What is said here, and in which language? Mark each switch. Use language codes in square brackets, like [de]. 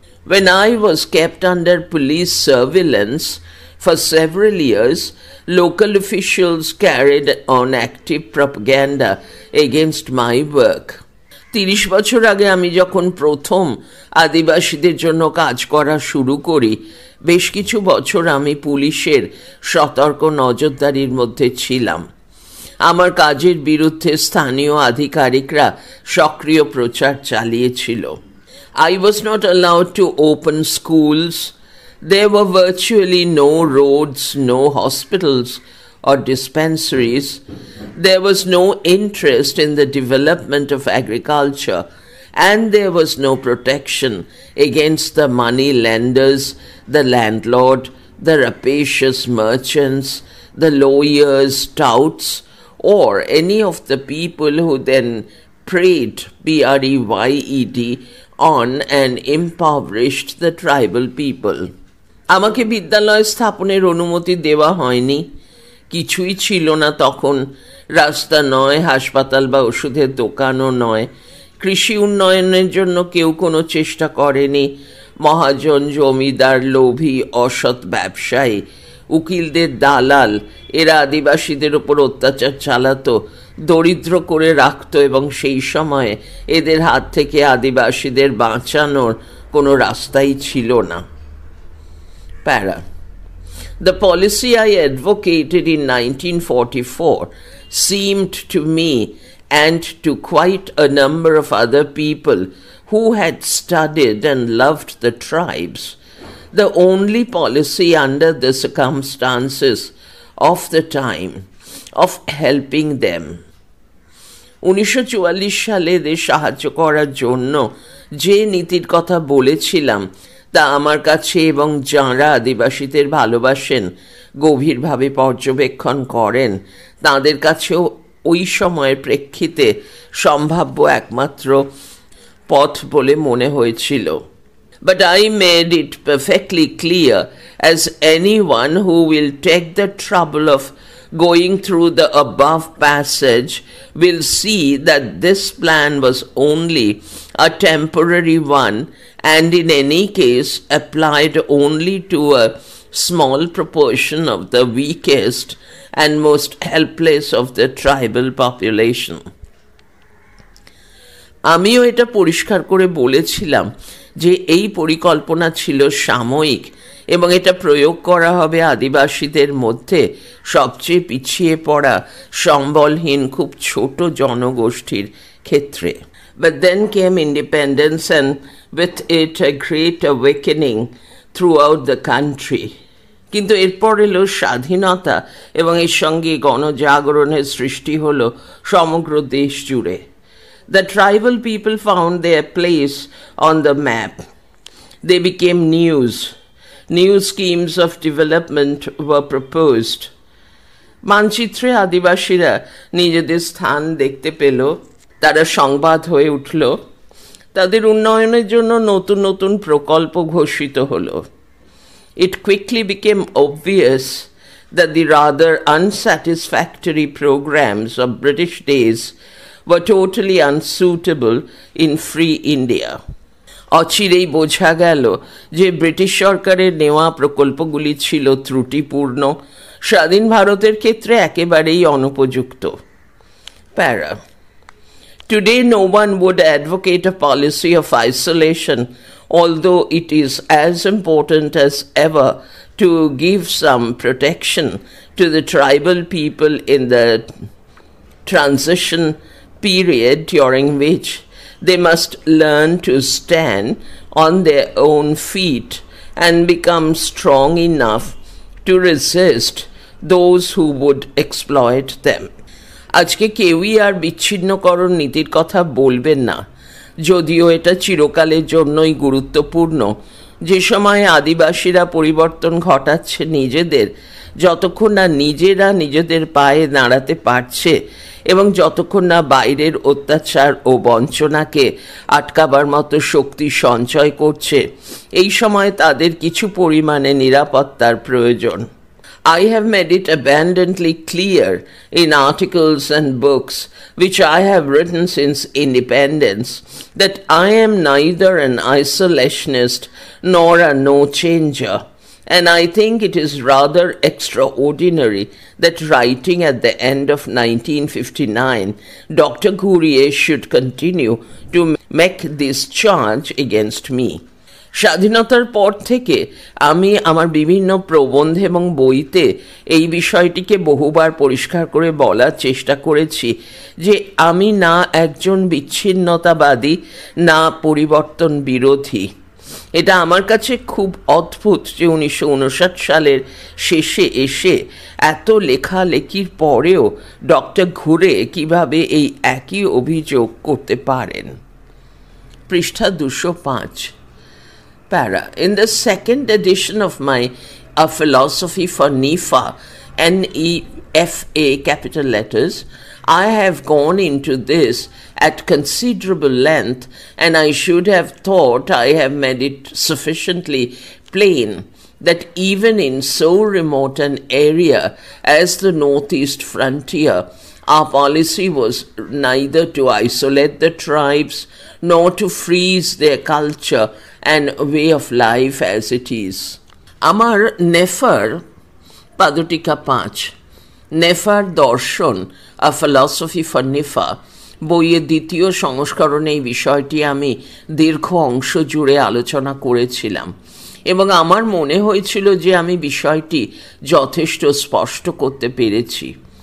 [en] When I was kept under police surveillance for several years, local officials carried on active propaganda against my work. [bn] 30 বছর আগে আমি যখন প্রথম আদিবাসীদের জন্য কাজ করা শুরু করি, বেশ কিছু বছর আমি পুলিশের সতর্ক নজরদারির মধ্যে ছিলাম। আমার কাজের বিরুদ্ধে স্থানীয় আধিকারিকরা সক্রিয় প্রচার চালিয়েছিল। [en] I was not allowed to open schools. There were virtually no roads, no hospitals or dispensaries. There was no interest in the development of agriculture, and there was no protection against the money lenders, the landlord, the rapacious merchants, the lawyers, touts, or any of the people who then preyed, preyed, on and impoverished the tribal people. [bn] আমাকে বিদ্যালয় স্থাপনের অনুমতি দেওয়া হয়নি। কিছুই ছিল না তখন, রাস্তা নয়, হাসপাতাল বা ওষুধের দোকানও নয়। কৃষি উন্নয়নের জন্য কেউ কোনো চেষ্টা করেনি। মহাজন, জমিদার, লোভী, অসৎ ব্যবসায়ী, উকিলদের দালাল, এরা আদিবাসীদের ওপর অত্যাচার চালাতো, দরিদ্র করে রাখত এবং সেই সময়ে এদের হাত থেকে আদিবাসীদের বাঁচানোর কোনো রাস্তাই ছিল না। [en] Para. The policy I advocated in 1944 seemed to me and to quite a number of other people who had studied and loved the tribes the only policy under the circumstances of the time of helping them. [bn] 1944 সালে এদের সাহায্য করার জন্য যে নীতির কথা বলেছিলাম তা আমার কাছে এবং যাঁরা আদিবাসীদের ভালোবাসেন, গভীরভাবে পর্যবেক্ষণ করেন, তাঁদের কাছেও ওই সময়ের প্রেক্ষিতে সম্ভাব্য একমাত্র পথ বলে মনে হয়েছিল। [en] But I made it perfectly clear, as anyone who will take the trouble of going through the above passage will see that this plan was only a temporary one, and in any case applied only to a small proportion of the weakest and most helpless of the tribal population. [bn] আমিও এটা পরিষ্কার করে বলেছিলাম যে এই পরিকল্পনা ছিল সাময়িক এবং এটা প্রয়োগ করা হবে আদিবাসীদের মধ্যে সবচেয়ে পিছিয়ে পড়া, সম্বলহীন, খুব ছোট জনগোষ্ঠীর ক্ষেত্রে। [en] But then came independence, and with it a great awakening throughout the country. [bn] কিন্তু এরপর এলো স্বাধীনতা এবং এর সঙ্গে গণজাগরণের সৃষ্টি হলো সমগ্র দেশ জুড়ে। [en] The tribal people found their place on the map. They became news. New schemes of development were proposed. [bn] মানচিত্রে আদিবাসীরা নিজেদের স্থান দেখতে পেল, তারা সংবাদ হয়ে উঠল। তাদের উন্নয়নের জন্য নতুন নতুন প্রকল্প ঘোষিত হলো। [en] It quickly became obvious that the rather unsatisfactory programs of British days were totally unsuitable in free India. [bn] অচিরেই বোঝা গেল যে ব্রিটিশ সরকারের নেওয়া প্রকল্পগুলি ছিল ত্রুটিপূর্ণ, স্বাধীন ভারতের ক্ষেত্রে একেবারেই অনুপযুক্ত। [en] Para Today no one would advocate a policy of isolation, although it is as important as ever to give some protection to the tribal people in the transition period during which they must learn to stand on their own feet and become strong enough to resist those who would exploit them. [bn] আজকে কেউই আর বিচ্ছিন্নকরণ নীতির কথা বলবেন না, যদিও এটা চিরকালের জন্যই গুরুত্বপূর্ণ। যে সময়ে আদিবাসীরা পরিবর্তন ঘটাচ্ছে নিজেদের, যতক্ষণ না নিজেরা নিজেদের পায়ে দাঁড়াতে পারছে এবং যতক্ষণ না বাইরের অত্যাচার ও বঞ্চনাকে আটকাবার মতো শক্তি সঞ্চয় করছে, এই সময় তাদের কিছু পরিমাণে নিরাপত্তার প্রয়োজন। [en] I have made it abundantly clear in articles and books which I have written since independence that I am neither an isolationist nor a no-changer, and I think it is rather extraordinary that writing at the end of 1959, Dr. Ghuriye should continue to make this charge against me. [bn] স্বাধীনতার পর থেকে আমি আমার বিভিন্ন প্রবন্ধ এবং বইতে এই বিষয়টিকে বহুবার পরিষ্কার করে বলার চেষ্টা করেছি যে আমি না একজন বিচ্ছিন্নতাবাদী, না পরিবর্তন বিরোধী। এটা আমার কাছে খুব অদ্ভুত যে 1959 সালের শেষে এসে এত লেখালেখির পরেও ডক্টর ঘুরে কিভাবে এই একই অভিযোগ করতে পারেন। পৃষ্ঠা 205। Para. [en] In the second edition of my A Philosophy for NEFA, N-E-F-A capital letters, I have gone into this at considerable length, and I should have thought I have made it sufficiently plain that even in so remote an area as the northeast frontier, our policy was neither to isolate the tribes nor to freeze their culture and way of life as it is. [bn] আমার নেফার পাদটিকা 5, নেফার দর্শন আ philosophy for NEFA বইয়ের দ্বিতীয় সংস্করণে এই বিষয়টি আমি দীর্ঘ অংশ জুড়ে আলোচনা করেছিলাম এবং আমার মনে হয়েছিল যে আমি বিষয়টি যথেষ্ট স্পষ্ট করতে পেরেছি।